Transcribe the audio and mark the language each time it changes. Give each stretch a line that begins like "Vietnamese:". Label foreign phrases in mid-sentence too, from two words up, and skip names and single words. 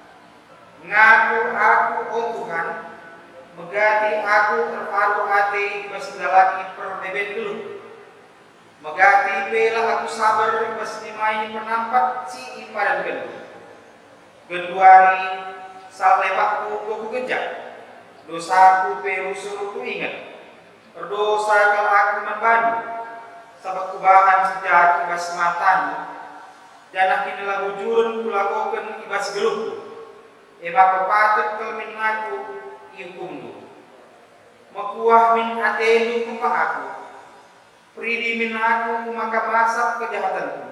Batak Karo: Ngaku aku, oh Tuhan, megati aku terparu hati ibas dalaki perbeben dulu. Megati bela aku sabar ibas dimai penampat si impadan kedua. Genduari salebakku ku kejak. Dosaku perusuruku ingat.
Indonesian: Berdosa kalau aku membadu.
Batak Karo: Sabak kubahan sejak ibas matamu. Janah kinilah bujurun kulakokan ibas gelupku. Eba kepatut kelmin aku iukummu. Mekuah min atelu kumpa aku. Pridi min aku maka masak kejahatanku.